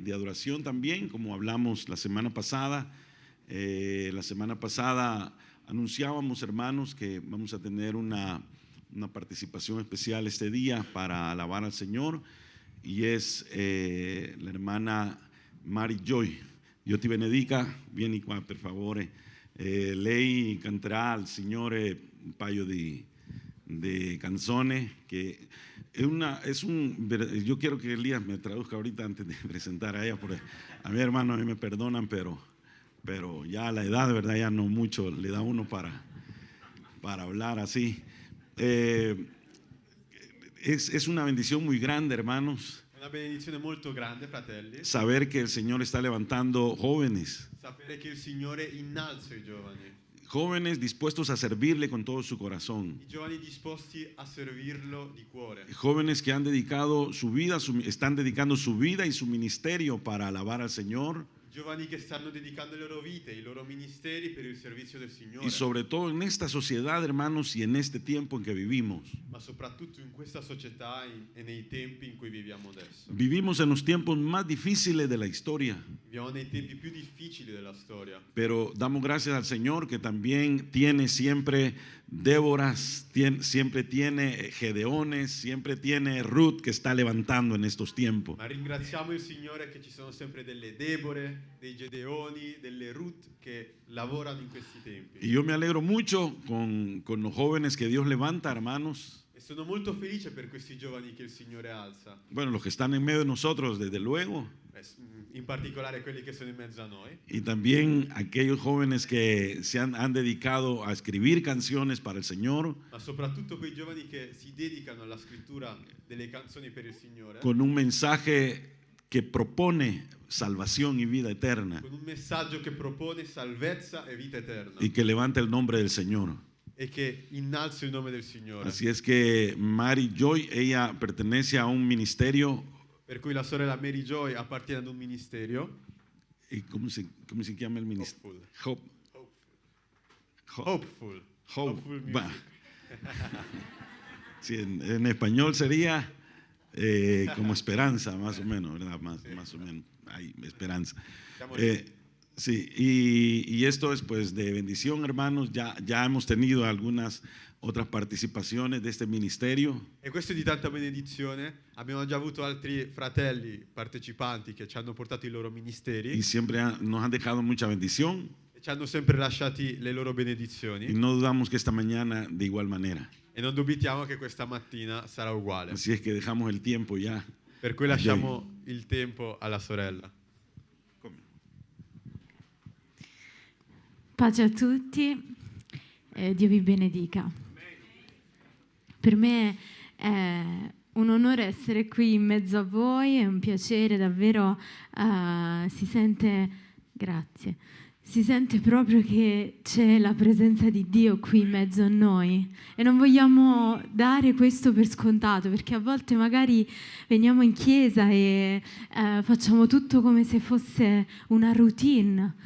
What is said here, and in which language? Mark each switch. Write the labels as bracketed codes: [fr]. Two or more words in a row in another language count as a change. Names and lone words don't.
[es] de adoración también, como hablamos la semana pasada. La semana pasada anunciábamos, hermanos, que vamos a tener una participación especial este día para alabar al Señor, y es la hermana Mary Joy. [it] Dio ti benedica. Vieni qua per favore. Lei canterà al Signore un paio di canzoni [es] que yo quiero que Elías me traduzca ahorita antes de presentar a ella, porque a mi hermano, a mí me perdonan, pero ya la edad, de verdad, ya no mucho le da uno para hablar así. Es una bendición muy grande, hermanos. [it] Una benedizione molto grande, fratelli. [es] Saber que el Señor está levantando jóvenes. [it] Sapere che il Signore innalza i giovani. [es] Jóvenes dispuestos a servirle con todo su corazón. [it] I giovani disposti a servirlo di cuore. [es] Jóvenes que han dedicado su vida, están dedicando su vida y su ministerio para alabar al Señor. [it] Giovani che stanno dedicando le loro vite, i loro ministeri per il servizio del Signore. [es] Y sobre todo en esta sociedad, hermanos, y en este tiempo en que vivimos. [it] Ma soprattutto in questa società e nei tempi in cui viviamo adesso. [es] Vivimos en los tiempos más difíciles de la historia. [it] Viviamo nei tempi più difficili della storia. [es] Pero damos gracias al Señor que también tiene siempre Déboras, siempre tiene Gedeones, siempre tiene Ruth que está levantando en estos tiempos. [it] Ma ringraziamo il Signore che ci sono sempre delle Debore, dei Gedeoni, delle Ruth che lavorano in questi tempi. [es] Y yo me alegro mucho con los jóvenes que Dios levanta, hermanos. [it] E sono molto felice per questi giovani che il Signore alza. [es] Bueno, los que están en medio de nosotros, desde luego. [it] In particolare quelli che sono in mezzo a noi. [es] Y también aquellos jóvenes que se han dedicado a escribir canciones para el Señor. [it] Ma soprattutto quei giovani che si dedicano alla scrittura delle canzoni per il Signore. [es] Con un mensaje que propone salvación y vida eterna. [it] Con un messaggio che propone salvezza e vita eterna. [es] Y que levanta el nombre del Señor. [it] E che innalza il nome del Signore. [es] Así es que Mary Joy, ella pertenece a un ministerio. [it] Per cui la sorella Mary Joy appartiene ad un ministerio. [es] ¿Y cómo se llama el ministerio? [en] Hopeful. Hopeful music. [es] Sí, en español sería como esperanza, más o menos, ¿verdad? Más o menos, hay esperanza. Sí, y esto es pues de bendición, hermanos. Ya hemos tenido algunas otras [it] partecipazioni di questo ministerio. E questo è di tanta benedizione. Abbiamo già avuto altri fratelli partecipanti che ci hanno portato i loro ministeri. [es] Y siempre nos han dejado mucha bendición. [it] E ci hanno sempre lasciati le loro benedizioni. [es] Y no dudamos que esta mañana de igual manera. [it] E non dubitiamo che questa mattina sarà uguale. [es] Así es que dejamos el tiempo ya. [it] Per cui lasciamo il tempo alla sorella. Pace a tutti, Dio vi benedica. Per me è un onore essere qui in mezzo a voi, è un piacere davvero, si sente proprio che c'è la presenza di Dio qui in mezzo a noi e non vogliamo dare questo per scontato, perché a volte magari veniamo in chiesa e facciamo tutto come se fosse una routine.